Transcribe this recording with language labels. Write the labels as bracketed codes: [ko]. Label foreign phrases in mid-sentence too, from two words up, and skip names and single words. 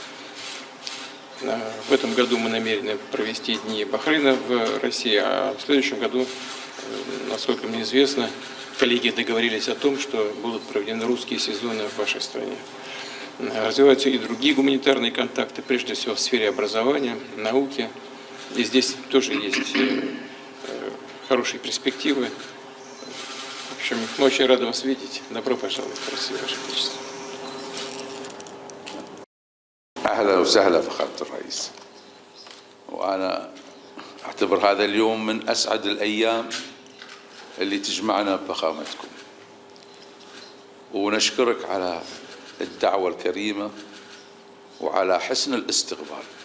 [ru] В этом году мы намерены провести Дни Бахрейна в России, а в следующем году, насколько мне известно, коллеги договорились о том, что будут проведены русские сезоны в вашей стране. Развиваются и другие гуманитарные контакты, прежде всего в сфере образования, науки. И здесь тоже есть хорошие перспективы. В общем, мы очень рады вас видеть. Добро пожаловать в Россию, Ваше Величество. [ar] أهلا وسهلا فخامة الرئيس. وأنا أعتبر هذا اليوم من أسعد الأيام اللي تجمعنا بفخامتكم. ونشكرك على الدعوة الكريمة وعلى حسن الاستقبال.